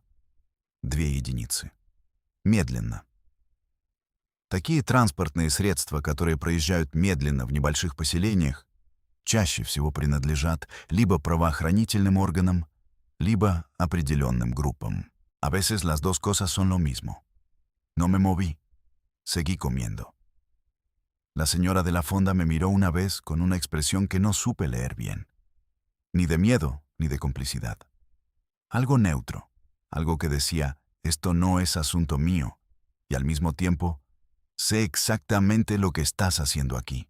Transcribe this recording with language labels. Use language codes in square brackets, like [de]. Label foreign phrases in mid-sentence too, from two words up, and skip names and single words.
[ru] 2 единицы. Медленно. Такие транспортные средства, которые проезжают медленно в небольших поселениях, чаще всего принадлежат либо правоохранительным органам, либо определенным группам. [es] A veces las dos cosas son lo mismo. No me moví. Seguí comiendo. La señora de la fonda me miró una vez con una expresión que no supe leer bien. Ni de miedo, ni de complicidad. Algo neutro, algo que decía, esto no es asunto mío, y al mismo tiempo, sé exactamente lo que estás haciendo aquí.